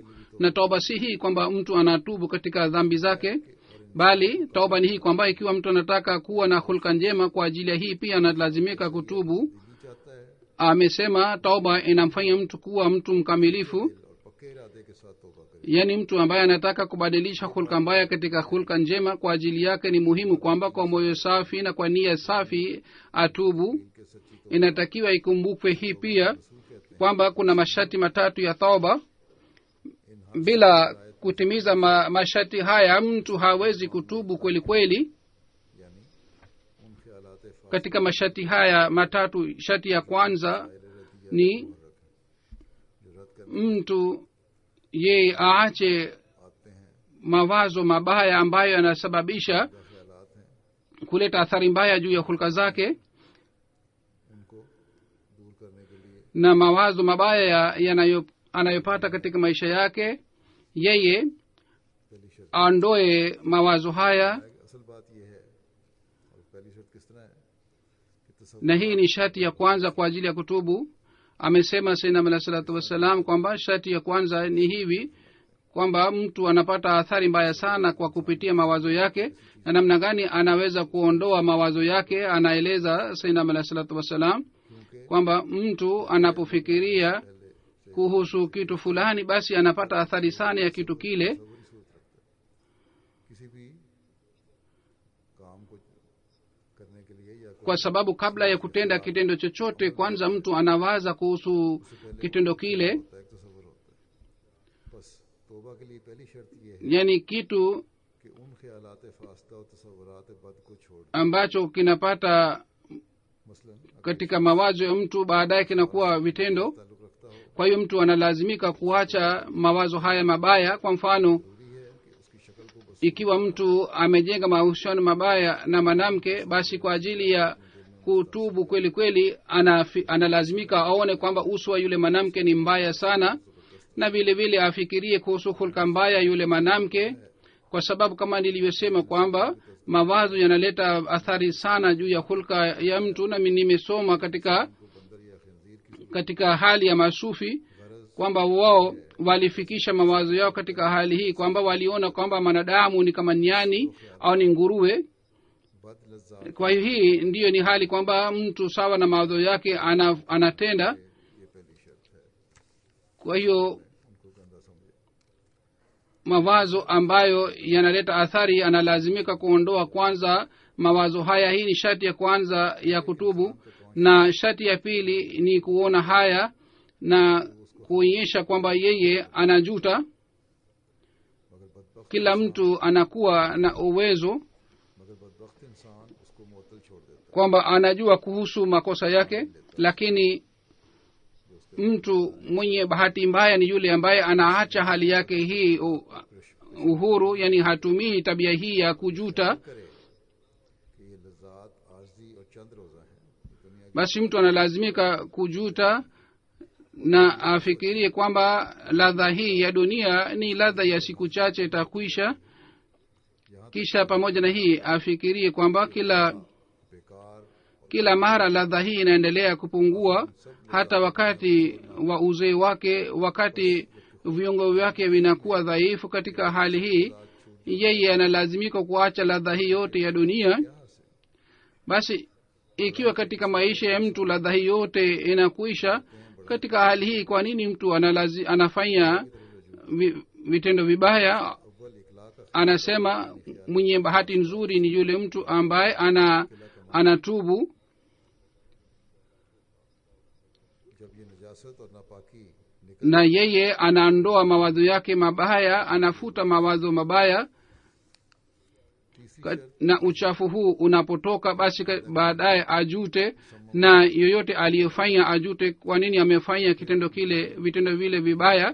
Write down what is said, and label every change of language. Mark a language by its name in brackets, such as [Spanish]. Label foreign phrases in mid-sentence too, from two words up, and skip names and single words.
[Swahili] na toba si hii kwamba mtu anatubu katika dhambi zake, bali toba ni hii kwamba ikiwa mtu anataka kuwa na hulka njema, kwa ajili ya hii pia analazimika kutubu. [Hindi] दिल चाहता है [Swahili] amesema toba inamfanya mtu kuwa mtu mkamilifu, [Hindi] और पक्के इरादे के साथ तौबा करे। [Swahili] yaani mtu ambaye anataka kubadilisha hulka mbaya katika hulka njema, kwa ajili yake ni muhimu kwamba kwa moyo safi na kwa nia safi atubu. [Hindi] कि सच्ची [Swahili] inatakiwa ikumbukwe hii pia [Hindi] रसूल कहते [Swahili] kwamba kuna masharti matatu ya toba. [Hindi] हैं इन [Swahili] bila kutimiza masharti haya mtu hawezi kutubu kweli kwali. [Hindi] यानी उन ख्यालात फासिद [Swahili] katika masharti haya matatu, sharti ya kwanza ni [Hindi] जो रद्द करने [Swahili] mtu ye aache [Hindi] आते हैं [Swahili] mawazo mabaya ambayo yanasababisha [Hindi] या ख्यालात हैं [Swahili] kuleta athari mbaya juu ya hulka zake, [Hindi] उनको दूर करने के लिए [Swahili] na mawazo mabaya anayopata katika maisha yake, yeye [Hindi] पहली शर्त [Swahili] aondoe mawazo haya. [Hindi] है कि असल बात यह है, और पहली शर्त किस तरह है कि तसव्वुर [Swahili] na hii ni sharti ya kwanza kwa ajili ya kutubu. amesema [Arabic] سيدنا عليه الصلاة والسلام [Swahili] kwamba sharti ya kwanza ni hivi kwamba mtu anapata athari mbaya sana kwa kupitia mawazo yake, na namna gani anaweza kuondoa mawazo yake. anaeleza [Arabic] سيدنا عليه الصلاة والسلام [Hindi] क्योंकि [Swahili] kwamba mtu anapofikiria kuhusu kitu fulani, basi anapata athari sana ya kitu kile. [Hindi] तसव्वुर ही सूरत रखता है किसी भी काम को करने के लिए या [Swahili] kwa sababu kabla ya kutenda kitendo chochote, kwanza mtu anawaza kuhusu kitendo kile. [Hindi] होता है एक तसव्वुर होता है। बस तौबा के लिए पहली शर्त यह है [Swahili] yani kitu [Hindi] कि उन ख्यालात फासदा और तसव्वुरात बद को छोड़ दें। [Swahili] ambacho kinapata [Hindi] मसलन अगर [Swahili] katika mawazo ya mtu baadaye kinakuwa vitendo. [Hindi] ताल्लुक रखता हो, [Swahili] kwa hiyo mtu analazimika kuacha mawazo haya mabaya. kwa mfano, [Hindi] जरूरी है कि उसकी शक्ल को बस [Swahili] ikiwa mtu amejenga mahusiano mabaya na mwanamke, basi kwa ajili ya kutubu kweli kweli analazimika aone kwamba uso wa yule mwanamke ni mbaya sana, na vile vile afikirie kuhusu hulka mbaya yule mwanamke, kwa sababu kama nilivyosema kwamba mawazo yanaleta athari sana juu ya hulka ya mtu. na mimi nimesoma katika katika hali ya masufi kwamba wao walifikisha mawazo yao katika hali hii kwamba waliona kwamba mwanadamu ni kama nyani au ni nguruwe. [Hindi] बद लज्जात [Swahili] kwa hiyo hii ndiyo ni hali kwamba mtu sawa na mawazo yake anatenda. [Hindi] ये पहली शर्त है, [Swahili] kwa hiyo [Hindi] उनको गंदा समझे। [Swahili] mawazo ambayo yanaleta athari analazimika kuondoa kwanza mawazo haya. hii ni sharti ya kwanza ya kutubu. na sharti ya pili ni kuona haya na kuonyesha kwamba yeye anajuta. [Hindi] मगर बदबख्त [Swahili] kila mtu anakuwa na uwezo [Hindi] मगर बदबख्त इंसान उसको मुअत्तल छोड़ देता [Swahili] kwamba anajua kuhusu makosa yake, lakini mtu mwenye bahati mbaya ni yule ambaye anaacha hali yake hii uhuru, yani hatumii tabia hii ya kujuta. [Hindi] है करे कि ये लज्जात आर्जी और चंद रोजा हैं, दुनिया की [Swahili] basi mtu analazimika kujuta na afikirie kwamba ladha hii ya dunia ni ladha ya siku chache itakwisha. kisha pamoja na hii afikirie kwamba [Hindi] बेकार [Swahili] kila mara ladha hii inaendelea kupungua, hata wakati wa uzee wake, wakati viungo vyake vinakuwa dhaifu. katika hali hii yeye analazimika kuacha ladha hii yote ya dunia. basi ikiwa katika maisha ya mtu ladha hii yote inakuisha, katika hali hii kwa nini mtu anafanya vitendo vibaya? [Hindi] अव्वल इखलाक का [Swahili] anasema mwenye bahati nzuri ni yule mtu ambaye anatubu. [Hindi] जब ये नजासत और नापाकी निकल [Swahili] na yeye anaondoa mawazo yake mabaya, anafuta mawazo mabaya. na uchafu huu unapotoka basi baadaye ajute, na yoyote aliyefanya ajute kwa nini amefanya vitendo vile vibaya.